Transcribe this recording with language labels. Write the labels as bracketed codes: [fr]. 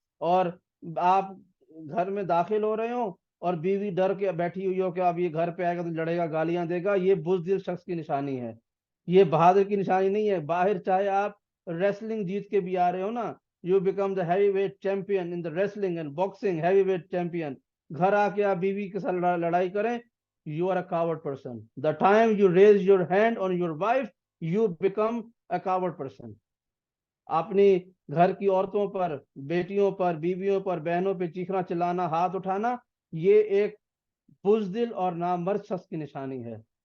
[ur] اور آپ گھر میں داخل ہو رہے ہوں اور بیوی ڈر کے بیٹھی ہوئی ہو کہ اب یہ گھر پہ آئے گا تو لڑے گا، گالیاں دے گا. یہ بزدل شخص کی نشانی ہے، یہ بہادر کی نشانی نہیں ہے. باہر چاہے آپ ریسلنگ جیت کے بھی آ رہے ہو نا، [en] you become the heavy weight champion [ur] in the wrestling and boxing, heavy weight champion. گھر آ کے آپ بیوی کے ساتھ لڑائی کریں، [en] you are a coward person. The time you raise your hand on your wife, you become a coward person. [ur] اپنی گھر کی عورتوں پر، بیٹیوں پر، بیویوں پر، بہنوں پہ چیخنا، چلانا، ہاتھ اٹھانا، یہ ایک بزدل اور نامرد شخص کی نشانی ہے.